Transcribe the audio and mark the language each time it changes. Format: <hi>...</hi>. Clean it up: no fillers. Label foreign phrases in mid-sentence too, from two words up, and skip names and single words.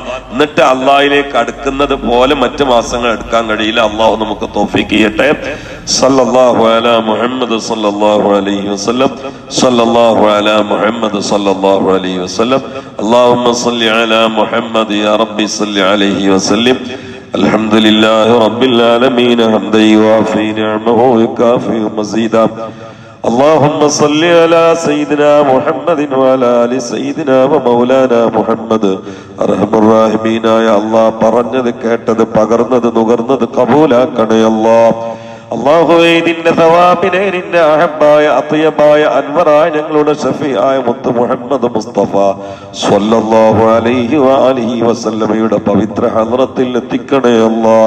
<ml>എന്നിട്ട് അള്ളാഹിലേക്ക് അടുക്കുന്നത് പോലെ മറ്റു മാസങ്ങൾ എടുക്കാൻ കഴിയില്ല. അള്ളാഹു നമുക്ക് തൗഫീഖ് ചെയ്യട്ടെ.</ml> <ar>صلى الله على محمد صلى الله عليه وسلم. صلى الله على محمد صلى الله عليه وسلم. اللهم صل على محمد يا رب صل عليه وسلم. الحمد لله رب العالمين حمدا يوافي نعمه ويكافئ مزيدا. اللهم صل على سيدنا محمد وعلى ال سيدنا ومولانا محمد.</ar> <ml>അർഹമർ റഹീമീനായ അല്ലാഹ്, പറഞ്ഞത് കേട്ടത് പകർന്നത് നുകർന്നത് കബൂലാക്കണേ അല്ലാഹ്. അല്ലാഹുവേ, നിന്റെ സവാബിനെ നിന്റെ അഹബ്ബായ അത്യബായ അൻവറായ ഞങ്ങളുടെ ഷഫീആയ മുത്ത് മുഹമ്മദ് മുസ്തഫ</ml> <ar>صلى الله عليه وآله وسلم</ar> <ml>പവിത്ര ഹദ്റത്തിൽ എത്തിക്കണേ അല്ലാഹ്.</ml>